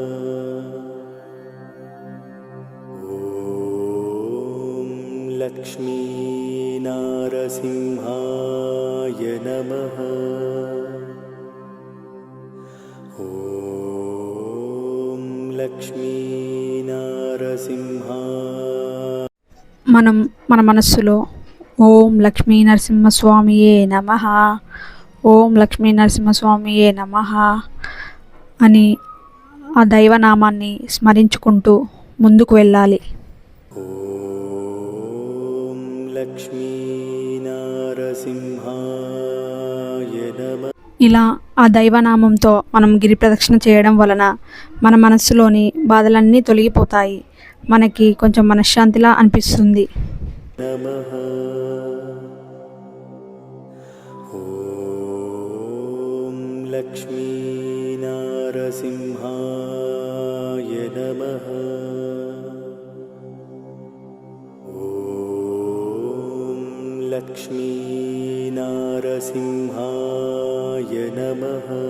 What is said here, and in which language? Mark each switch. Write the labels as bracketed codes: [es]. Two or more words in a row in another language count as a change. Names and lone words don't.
[sa] लक्ष्मीनारसिंहाय नमः। ॐ लक्ष्मीनारसिंहाय। [te] మనం మన మనస్సులో [sa] ఓం లక్ష్మీ నరసింహస్వామియే నమః, ఓం లక్ష్మీ నరసింహస్వామియే నమః [te] అని ఆ దైవనామాన్ని స్మరించుకుంటూ ముందుకు వెళ్ళాలి. [sa] ॐ लक्ष्मीनारसिंहाय नमः। [te] ఇలా ఆ దైవనామంతో మనం గిరి ప్రదక్షిణ చేయడం వలన మన మనస్సులోని బాధలన్నీ తొలగిపోతాయి. మనకి కొంచెం మనశ్శాంతిలా అనిపిస్తుంది. [sa] नमः। ॐ लक्ष्मीनारसिंहाय नमः। ॐ लक्ष्मीनारसिंहाय नमः।